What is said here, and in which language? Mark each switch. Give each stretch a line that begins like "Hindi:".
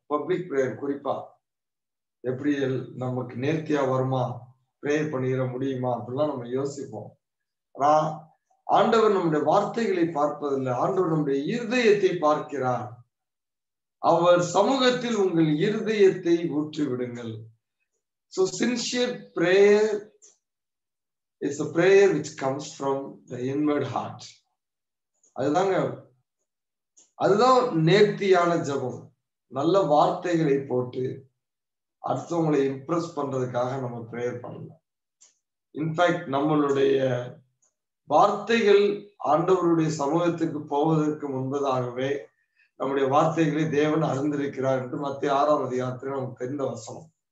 Tamil: Public prayer குறிப்பா எப்படி நமக்கு நேர்த்தியா வருமா, பிரேயர் பண்ணிட முடியுமா, அப்படிலாம் நம்ம யோசிப்போம். ஆனா ஆண்டவர் நம்முடைய வார்த்தைகளை பார்ப்பதில்லை, ஆண்டவர் நம்முடைய இருதயத்தை பார்க்கிறார். அவர் சமூகத்தில் உங்கள் இருதயத்தை ஊற்றி விடுங்கள்.
English: So sincere prayer is a prayer which comes from the inward heart.
Tamil: அதுதான் நேர்த்தியான ஜெபம். நல்ல வார்த்தைகளை போட்டு அடுத்தவங்களை இம்ப்ரெஸ் பண்றதுக்காக நம்ம பிரேயர் பண்ணலாம். இன்ஃபேக்ட் நம்மளுடைய வார்த்தைகள் ஆண்டவருடைய சமூகத்துக்கு போவதற்கு முன்பதாகவே நம்முடைய வார்த்தைகளை தேவன் அறிந்திருக்கிறார் என்று மத்திய 6ஆம் அதிகாரத்தில் நமக்கு தெரிந்த வசனம்.